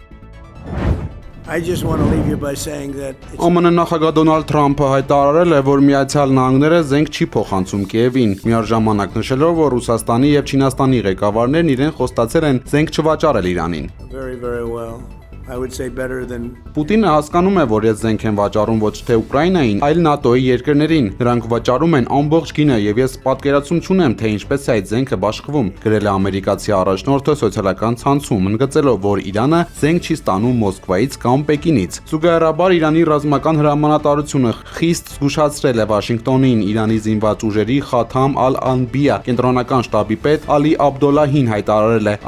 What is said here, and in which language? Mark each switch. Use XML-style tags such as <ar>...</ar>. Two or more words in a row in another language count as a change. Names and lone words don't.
<hy>ԱՄՆ նախագահ Դոնալդ Թրամփը հայտարարել է, որ Միացյալ Նահանգները զենք չի փոխանցում Կիևին, միաժամանակ նշելով, որ Ռուսաստանի եւ Չինաստանի ղեկավարներն իրեն խոստացել են զենք չվաճառել Իրանին։</hy> <en>I would say better than</en> <hy>Պուտինը հասկանում է, որ այս զենք են վաճառում ոչ թե Ուկրաինային, այլ ՆԱՏՕ-ի երկրներին։ Նրանք վաճառում են ամբողջ գինը եւ ես պատկերացում չունեմ, թե ինչպես է այդ զենքը բաշխվում, գրել է ամերիկացի առաջնորդը սոցիալական ցանցում, ընդգծելով, որ Իրանը զենք չի ստանում Մոսկվայից կամ Պեկինից։ Զուգահեռաբար Իրանի ռազմական հրամանատարությունը խիստ զգուշացրել է Վաշինգտոնին Իրանի զինված ուժերի Խաթամ Ալ-Անբիա կենտրոնական շտաբի պետ Ալի Աբդոլլահին հայտարարել է.</hy>